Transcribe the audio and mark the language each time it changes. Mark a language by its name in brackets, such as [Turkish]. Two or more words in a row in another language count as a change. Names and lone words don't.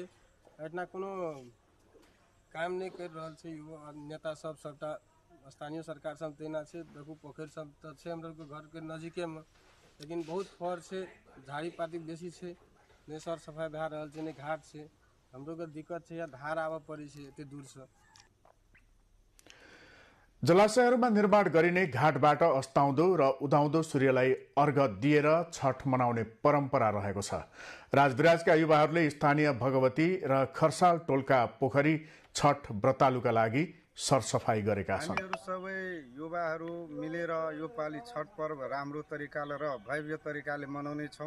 [Maithili] इतना कोनो काम नहीं कर रहल छे युवा नेता सब सबटा स्थानीय सरकार सब तेना छे। देखू पोखर सब तो छे हमर के घर के नजदीके में, लेकिन बहुत फर छे, झाड़ी पाती बेसी छे, ने सर सफाई भए रहल छे, ने घाट छे। हमरो के दिक्कत छे, या धार आवे पड़ी छे एते दूर से। [Nepali] जलाशयहरूमा निर्माण गरिने घाटबाट अस्ताउँदो र उदाउँदो सूर्यलाई अर्घ दिएर छठ मनाउने परम्परा रहेको छ। राजविराजका युवाहरूले स्थानीय भगवती र खरसाल टोलका पोखरी छठ व्रतालुका लागि सरसफाई गरेका छन्। हामीहरू सबै युवाहरू मिलेर यो पालि छठ पर्व राम्रो तरिकाले र भव्य तरिकाले मनाउने छौं।